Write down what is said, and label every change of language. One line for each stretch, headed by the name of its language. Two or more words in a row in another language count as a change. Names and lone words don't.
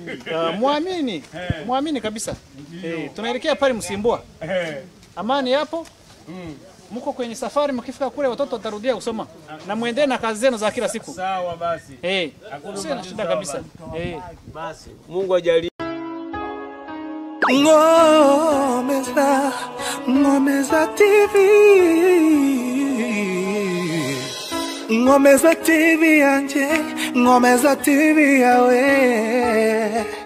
Swahili: Muamini. Muamini kabisa. Tunaelekea pale Msimbwa. Amani hapo. Mko kwenye safari, mkifika kule watoto watarudia kusoma na muendelee na kazi zenu za kila siku. Sawa basi. Sio shida kabisa. Basi Mungu ajalie. Ngomeza TV. Ngomeza TV anje, Ngomeza TV yawe.